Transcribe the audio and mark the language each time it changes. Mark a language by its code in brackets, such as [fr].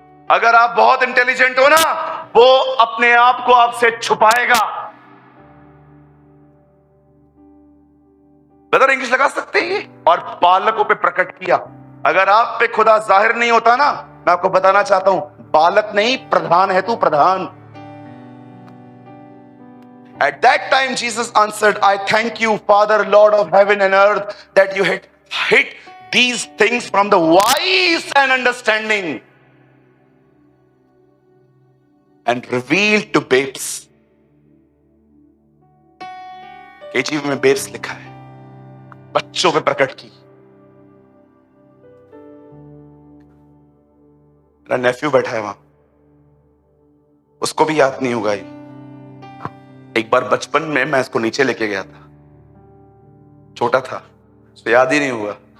[hi] अगर आप बहुत इंटेलिजेंट हो ना, वो अपने आप को आपसे छुपाएगा। ब्रदर इंग्लिश लगा सकते हैं ये? और बालकों पे प्रकट किया। अगर आप पे खुदा जाहिर नहीं होता ना, मैं आपको बताना चाहता हूं, बालक नहीं प्रधान है तू, प्रधान। [en] At that time Jesus answered, I thank you Father Lord of heaven and earth that you had hid these things from the wise and understanding and revealed to babes। [hi] केजीवी में babes लिखा है, बच्चों पे प्रकट की। मेरा नेफ्यू बैठा है वहां, उसको भी याद नहीं होगा ये। एक बार बचपन में मैं इसको नीचे लेके गया था, छोटा था, तो याद ही नहीं हुआ।